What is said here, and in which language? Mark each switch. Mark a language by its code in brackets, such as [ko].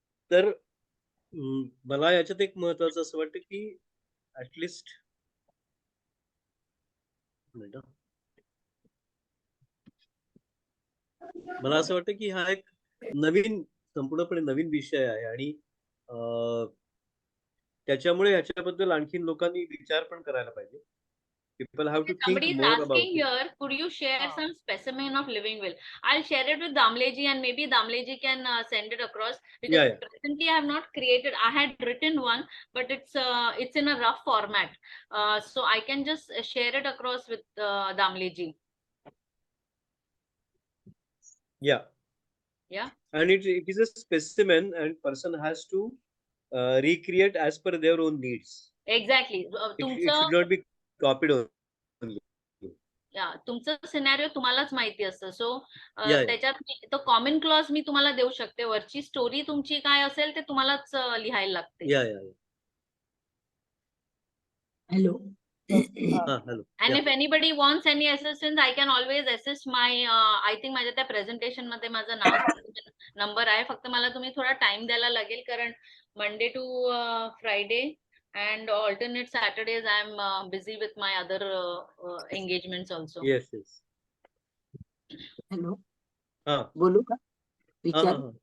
[mr] तर मला याच्यात एक महत्वाचं असं वाटतं की ऍटलिस्ट मला असं वाटतं की हा एक संपूर्णपणे नवीन विषय आहे आणि त्याच्यामुळे याच्याबद्दल आणखीन लोकांनी विचार पण करायला पाहिजे. [en] People have to think Somebody is more about asking here, could you share some specimen of living will? I'll share it with Damleji and maybe Damleji can send it across, because Yeah. presently I have not created. I had written one, but it's in a rough format. So I can just share it across with Damleji. Yeah. Yeah. And it is a specimen and person has to recreate as per their own needs. Exactly. It should not be copied only. [mr] तुमचं scenario तुम्हालाच माहिती असतं. [en] So Yeah. [mr] त्याच्यात तो common clause मी तुम्हाला देऊ शकते, वरची स्टोरी तुमची काय असेल ते तुम्हालाच लिहायला लागते. [en] Yeah. Hello. Hello. And Yeah. if anybody wants any assistance, I can always assist my I think [mr] माझ्या त्या प्रेझेंटेशन मध्ये माझं नाव नंबर आहे. फक्त मला तुम्ही थोडा टाइम द्यायला लागेल, कारण Monday to Friday [en] and alternate Saturdays I'm busy with my other engagements also. Yes. Hello. [mr] हा. बोलू का? विचार.